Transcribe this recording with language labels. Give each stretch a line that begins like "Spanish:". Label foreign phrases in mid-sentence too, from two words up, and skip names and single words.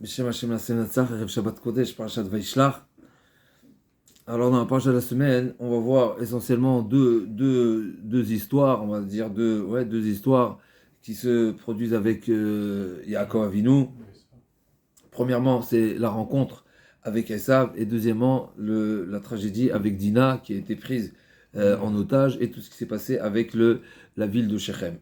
Hebrew: בשם השם נעשה ונצליח ערב שבת קודש פרשת וישלח.
French: Alors dans la parasha de la semaine, on va voir essentiellement deux histoires, on va dire deux histoires qui se produisent avec
Hebrew: יעקב אבינו.
French: Premièrement, c'est la rencontre avec Esav, et deuxièmement, la tragédie avec Dina qui a été prise en otage, et tout ce qui s'est passé avec la ville de Shechem.